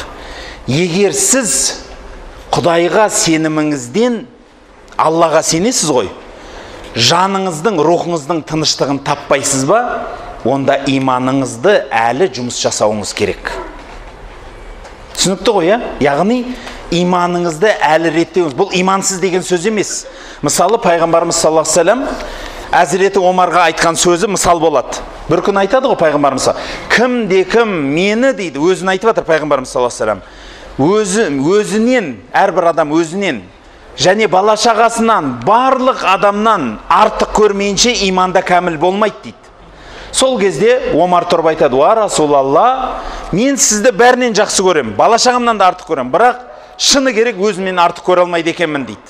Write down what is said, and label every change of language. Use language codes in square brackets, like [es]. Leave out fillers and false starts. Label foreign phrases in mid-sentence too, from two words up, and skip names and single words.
[kk] Егер сіз Құдайға сеніміңізден Аллаға сенесіз ғой, жаныңыздың, рухыңыздың тыныштығын таппайсыз ба, онда иманыңызды әлі жұмыс жасауыңыз керек. Түсінікті ғой, яғни иманыңызды әлі реттеуіңіз. Бұл имансыз деген сөз емес. Мысалы, пайғамбарымыз [ar] صلى الله عليه وسلم [kk] Әзіреті Омарға айтқан сөзі мысал болады. Бір күн айтады ғой пайғамбарымыз, кім мені дейді, өзін айтып жатыр пайғамбарымыз [ar] صلى الله عليه وسلم. [kk] Өзінен, әрбір адам өзінен және бала-шағасынан, барлық адамнан артық көрмейінше иманда кәміл болмайды дейді. Сол кезде Омар тұрып айтады: [ar] "يا رسول الله, [kk] мен сізді бәрінен жақсы көрем, бала-шағамнан да артық көрем, бірақ шыны керек өзімнен артық көре алмайды екенмін" дейді.